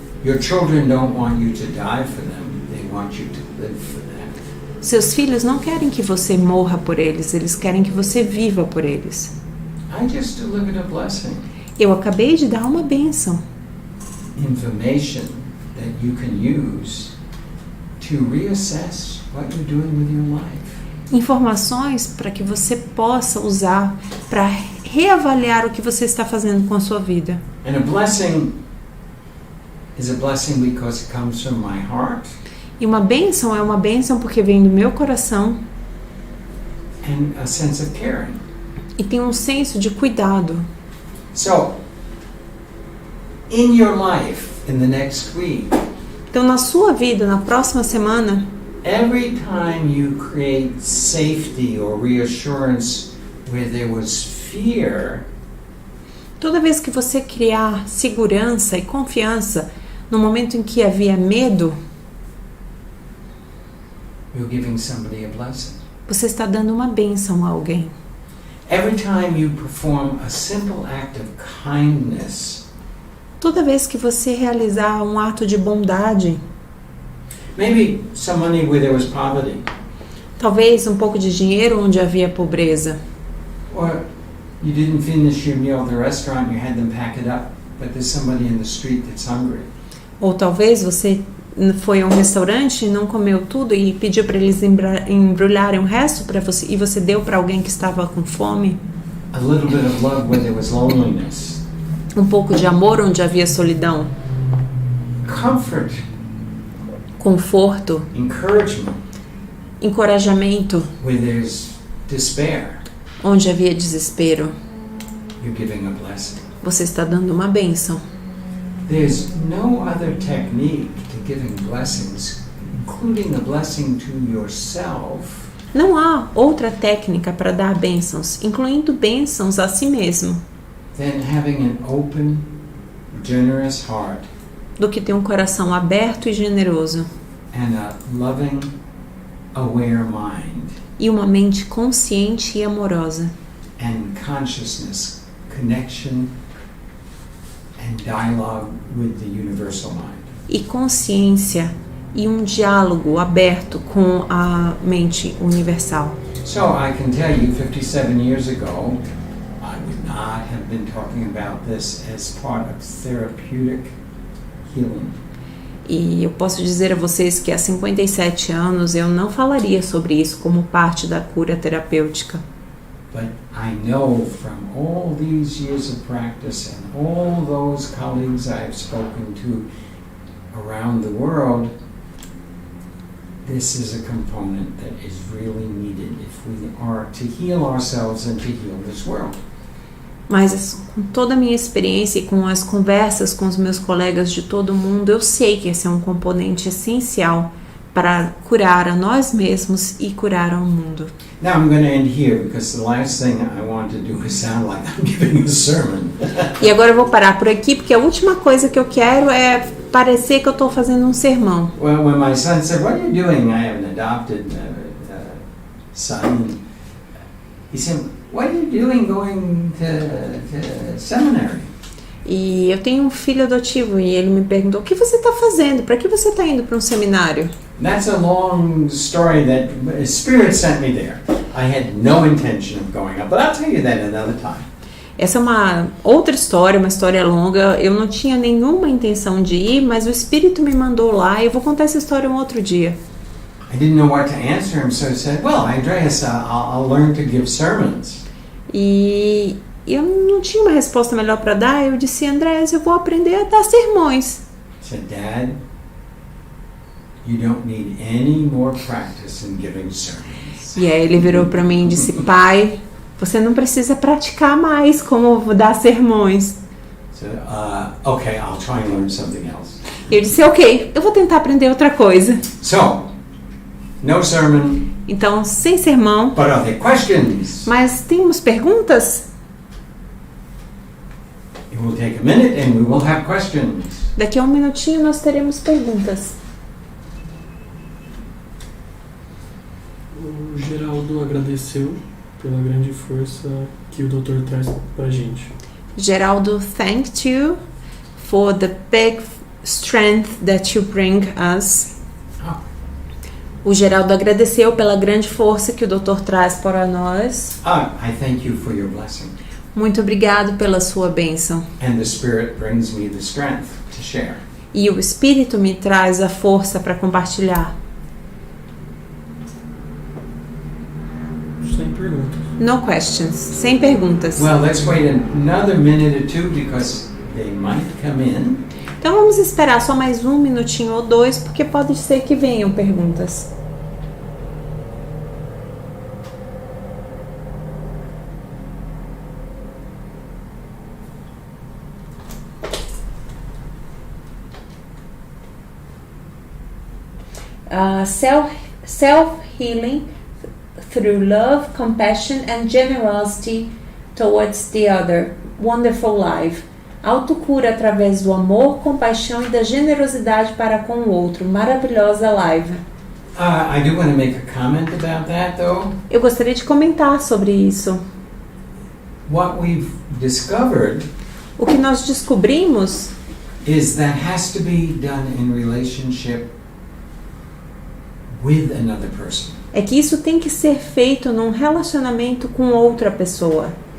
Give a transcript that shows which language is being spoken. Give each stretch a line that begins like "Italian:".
English: Your children don't want you to die for them. They want you to live for them.
Portuguese: Seus filhos não querem que você morra por eles, eles querem que você viva por eles.
English: I just delivered a blessing.
Portuguese: Eu acabei de dar uma bênção.
English: Information that you can use to reassess what you're doing with your life.
Portuguese: Informações para que você possa usar para reavaliar o que você está fazendo com a sua vida.
English: And a blessing is a blessing because it comes from my heart.
Portuguese: E uma bênção é uma bênção porque vem do meu coração
English: And a sense of caring.
Portuguese: e tem um senso de cuidado.
English: So, in your life, in the next week,
Portuguese: Então, na sua vida, na próxima semana,
English: every time you create safety or reassurance where there was fear,
Portuguese: toda vez que você criar segurança e confiança no momento em que havia medo,
English: you're giving somebody a blessing.
Portuguese: você está dando uma bênção a alguém.
English: Every time you perform a simple act of kindness,
Portuguese: Toda vez que você realizar um ato de bondade,
English: maybe some money where there was poverty,
Portuguese: talvez um pouco de dinheiro onde havia pobreza,
English: or you didn't finish your meal at the restaurant, you had them pack it up, but there's somebody in the street that's hungry.
Portuguese: ou talvez você foi a um restaurante e não comeu tudo e pediu para eles embrulharem o resto para você e você deu para alguém que estava com fome?
English: A little bit of love where there was loneliness.
Portuguese: Um pouco de amor onde havia solidão,
English: Comfort,
Portuguese: conforto,
English: encouragement
Portuguese: encorajamento
English: where there's despair.
Portuguese: onde havia desespero.
English: You're giving a blessing.
Portuguese: Você está dando uma bênção.
English: There's no other technique to giving blessings, including a blessing to yourself,
Portuguese: Não há outra técnica para dar bênçãos, incluindo bênçãos a si mesmo,
English: than having an open, generous heart
Portuguese: do que ter um coração aberto e generoso
English: and a loving, aware mind
Portuguese: e uma mente consciente e amorosa
English: and consciousness, connection and dialogue with the universal mind.
Portuguese: e consciência e um diálogo aberto com a mente universal.
English: So I can tell you 57 years ago, I would not have been talking about this as part of therapeutic healing.
Portuguese: E eu posso dizer a vocês que há 57 anos eu não falaria sobre isso como parte da cura terapêutica.
English: But I know from all these years of practice and all those colleagues I've spoken to around the world, this is a component that is really needed if we are to heal ourselves and to heal this world.
Portuguese: Mas com toda a minha experiência e com as conversas com os meus colegas de todo o mundo, eu sei que esse é um componente essencial para curar a nós mesmos e curar ao mundo.
English: Now I'm going to end here because the last thing I want to do is sound like I'm giving a sermon.
Portuguese: E agora eu vou parar por aqui, porque a última coisa que eu quero é parecer que eu estou fazendo um sermão.
English: Well, when my son said, "What are you doing?" I have an adopted son. He said, "What are you doing going to seminary?"
Portuguese: E eu tenho um filho adotivo e ele me perguntou: o que você está fazendo? Para que você está indo para um seminário?
English: That's a long story that Spirit sent me there. I had no intention of going up, but I'll tell you that another time.
Portuguese: Essa é uma outra história, uma história longa. Eu não tinha nenhuma intenção de ir, mas o Espírito me mandou lá e eu vou contar essa história um outro dia.
English: I didn't know what to answer him, so I said, "Well, Andreas, I'll learn to give sermons."
Portuguese: E eu não tinha uma resposta melhor para dar. Eu disse: Andrés, eu vou aprender a dar sermões.
English: I said, "Dad, you don't need any more practice in giving sermons."
Portuguese: E aí ele virou para mim e disse: pai, você não precisa praticar mais como dar sermões.
English: So, okay, I'll try and learn something else.
Portuguese: E eu disse: ok, eu vou tentar aprender outra coisa.
English: So, no sermon,
Portuguese: Então, sem sermão,
English: but are there questions?
Portuguese: mas temos perguntas?
English: It will take a minute and we will have questions.
Portuguese: Daqui a um minutinho nós teremos perguntas. O Geraldo agradeceu pela grande força que o doutor traz pra gente.
English: Geraldo thanked you for the big strength that you bring us. Oh,
Portuguese: O Geraldo agradeceu pela grande força que o doutor traz para nós.
English: I thank you for your blessing.
Portuguese: Muito obrigado pela sua bênção.
English: And the Spirit brings me the strength to share.
Portuguese: E o Espírito me traz a força para compartilhar. Sem perguntas.
English: No questions,
Portuguese: sem perguntas.
English: Well, let's wait another minute or two because they might come in.
Portuguese: Então vamos esperar só mais um minutinho ou dois, porque pode ser que venham perguntas.
English: Self-healing through love, compassion and generosity towards the other. Wonderful life.
Portuguese: Autocura através do amor, compaixão e da generosidade para com o outro. Maravilhosa live.
English: I do want to make a comment about that, though.
Portuguese: Eu gostaria de comentar sobre isso.
English: What we've discovered
Portuguese: O que nós descobrimos
English: is that has to be done in relationship with another person.
Portuguese: é que isso tem que ser feito num relacionamento com outra pessoa.